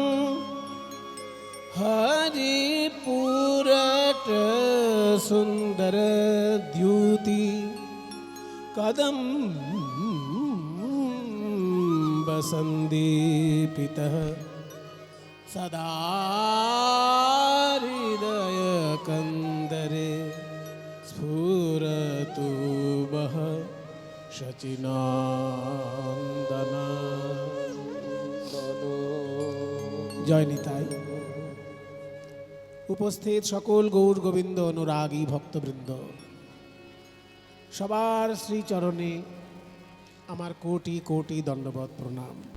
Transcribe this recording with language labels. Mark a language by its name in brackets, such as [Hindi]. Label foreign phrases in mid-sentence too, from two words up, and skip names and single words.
[Sanskrit] हरिपुरट सुंदर द्युति कदम बसंदीपितः सदा हृदय कंदरे स्फुरतु बह शचिनंदन। [Bangla] জয় নিতাই। উপস্থিত সকল গৌর গোবিন্দ অনুরাগী ভক্তবৃন্দ, সবার শ্রীচরণে আমার কোটি কোটি দণ্ডবত প্রণাম।